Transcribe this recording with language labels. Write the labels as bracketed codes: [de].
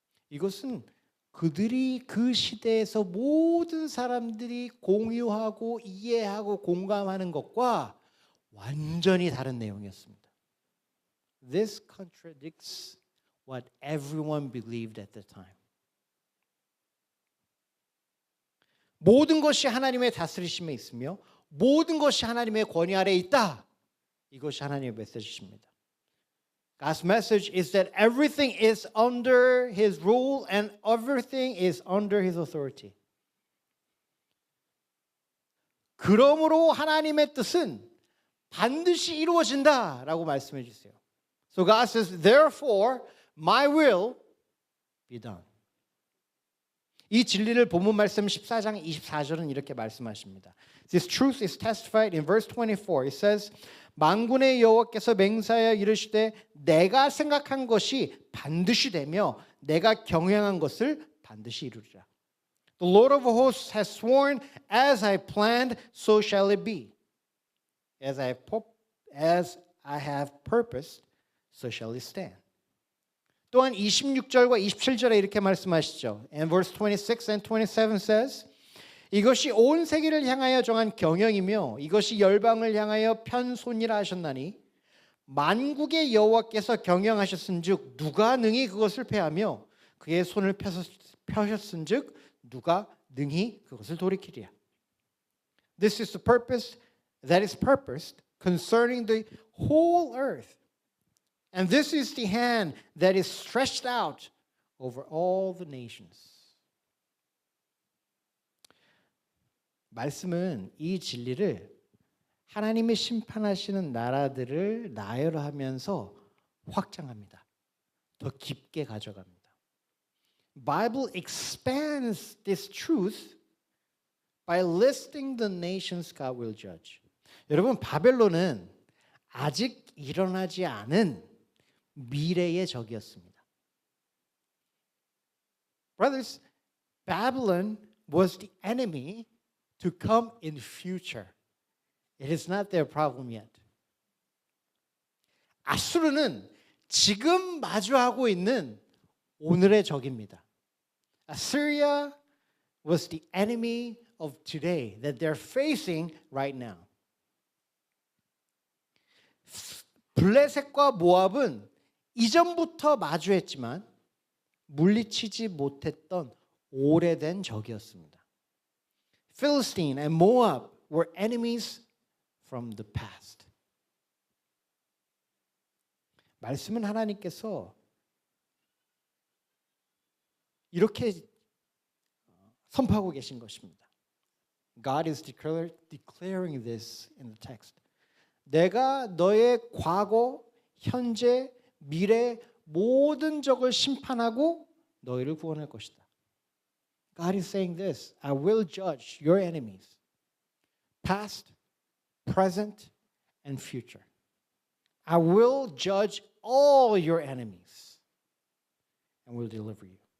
[ko] 이것은 그들이 그 시대에서 모든 사람들이 공유하고 이해하고 공감하는 것과 완전히 다른 내용이었습니다. [en] This contradicts what everyone believed at the time. [ko] 모든 것이 하나님의 다스리심에 있으며 모든 것이 하나님의 권위 아래에 있다. 이것이 하나님의 메시지입니다. [en] God's message is that everything is under His rule and everything is under His authority. [ko] 그러므로 하나님의 뜻은 반드시 이루어진다라고 말씀해 주세요. [en] So God says, therefore, my will be done. [ko] 이 진리를 본문 말씀 14장 24절은 이렇게 말씀하십니다. [en] This truth is testified in verse 24. It says, [ko] 만군의 여호와께서 맹세하여 이르시되 내가 생각한 것이 반드시 되며 내가 경영한 것을 반드시 이루리라. [en] The Lord of hosts has sworn, as I planned, so shall it be. As I have purposed, so shall it stand. [ko] 또한 26절과 27절에 이렇게 말씀하시죠. [en] And verse 26 and 27 says, [ko] 이것이 온 세계를 향하여 정한 경영이며 이것이 열방을 향하여 편손이라 하셨나니 만국의 여호와께서 경영하셨은즉 누가 능히 그것을 패하며 그의 손을 펴셨은즉 누가 능히 그것을 돌이키리야. [en] This is the purpose that is purposed concerning the whole earth. And this is the hand that is stretched out over all the nations. [ko] 말씀은 이 진리를 하나님의 심판하시는 나라들을 나열하면서 확장합니다. 더 깊게 가져갑니다. [en] Bible expands this truth by listing the nations God will judge. [ko] 여러분, 바벨론은 아직 일어나지 않은 미래의 적이었습니다. [en] Brothers, Babylon was the enemy to come in future. It is not their problem yet. [ko] 아수르는 지금 마주하고 있는 오늘의 적입니다. [en] Assyria was the enemy of today that they're facing right now. [ko] 블레셋과 모압은 이전부터 마주했지만 물리치지 못했던 오래된 적이었습니다. [en] Philistine and Moab were enemies from the past. [ko] 말씀은 하나님께서 이렇게 선포하고 계신 것입니다. [en] God is declaring this in the text. [ko] 내가 너의 과거, 현재, 미래 모든 적을 심판하고 너희를 구원할 것이다. [en] God is saying this, I will judge your enemies, past, present, and future. I will judge all your enemies and will deliver you.